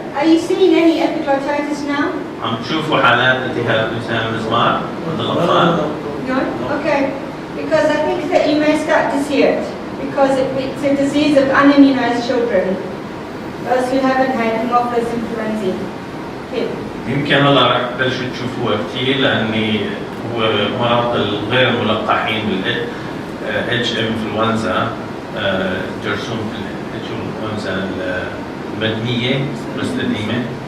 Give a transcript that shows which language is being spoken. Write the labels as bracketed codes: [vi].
[en] Are you seeing any epiglottitis now? [ar] عم تشوفوا حالات التهاب لسان المزمار عند الأطفال؟ [en] No? Okay. Because I think that you may start to see it. Because it's a disease of unimmunized children. Those who haven't had Haemophilus influenzae. Okay. [ar] يمكن هلا رح تبلشوا تشوفوها كثير لأني هو مرض الغير ملقحين بال HM influenza جرثومة الإنفلونزا المدنية مستديمة.